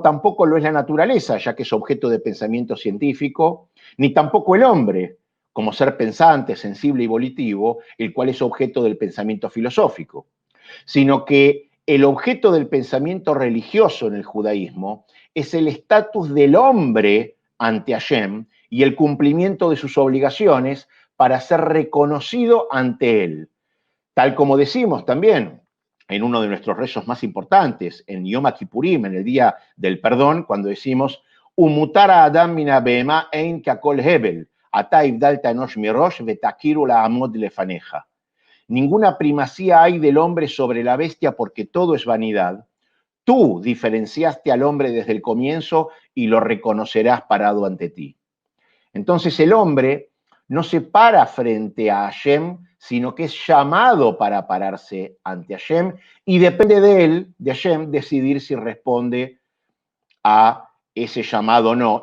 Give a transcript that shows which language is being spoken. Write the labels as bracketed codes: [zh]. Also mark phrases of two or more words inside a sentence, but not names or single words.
[es] tampoco lo es la naturaleza, ya que es objeto de pensamiento científico, ni tampoco el hombre, como ser pensante, sensible y volitivo, el cual es objeto del pensamiento filosófico, sino que el objeto del pensamiento religioso en el judaísmo es el estatus del hombre ante Hashem y el cumplimiento de sus obligaciones para ser reconocido ante él. Tal como decimos también en uno de nuestros rezos más importantes, en Yom Kippurim, en el Día del Perdón, cuando decimos [he] ומותר האדם מן הבהמה אין כי הכל הבל אתה הבדלת אנוש מראש ותכירהו לעמוד לפניך. [es] Ninguna primacía hay del hombre sobre la bestia porque todo es vanidad. Tú diferenciaste al hombre desde el comienzo y lo reconocerás parado ante ti. Entonces el hombre no se para frente a Hashem, sino que es llamado para pararse ante Hashem y depende de él, de Hashem, decidir si responde a ese llamado o no.